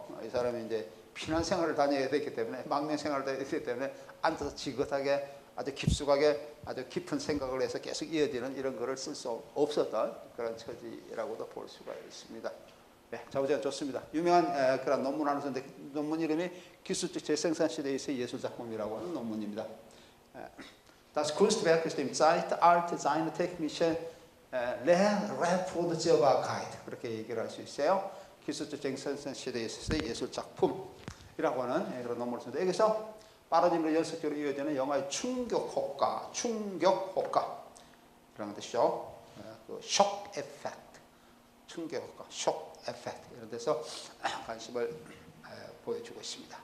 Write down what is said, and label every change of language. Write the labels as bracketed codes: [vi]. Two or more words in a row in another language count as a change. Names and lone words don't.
[ko] 이 사람이 이제 피난 생활을 다녀야 되기 때문에, 망명 생활을 다녀야 되기 때문에 앉아서 지긋하게 아주 깊숙하게 아주 깊은 생각을 해서 계속 이어지는 이런 글을 쓸 수 없었던 그런 처지라고도 볼 수가 있습니다. 네, 자부제가 좋습니다. 유명한 그런 논문 하나 썼는데, 논문 이름이 기술적 재생산 시대에서의 예술작품이라고 하는 논문입니다. [de] Das Kunstwerk ist im Zeitalter seiner technischen Lehrproduzierbarkeit, [ko] 그렇게 얘기를 할 수 있어요. 기술적 재생산 시대에서의 예술작품이라고 하는 그런 논문을 썼는데, 여기서 빠르짐으로 연속적으로 이어지는 영화의 충격 효과 그런 뜻이죠. 그 [de] Schock Effekt, [ko] 충격 효과, [de] Schock Effekt, [ko] 이런 데서 관심을 보여주고 있습니다.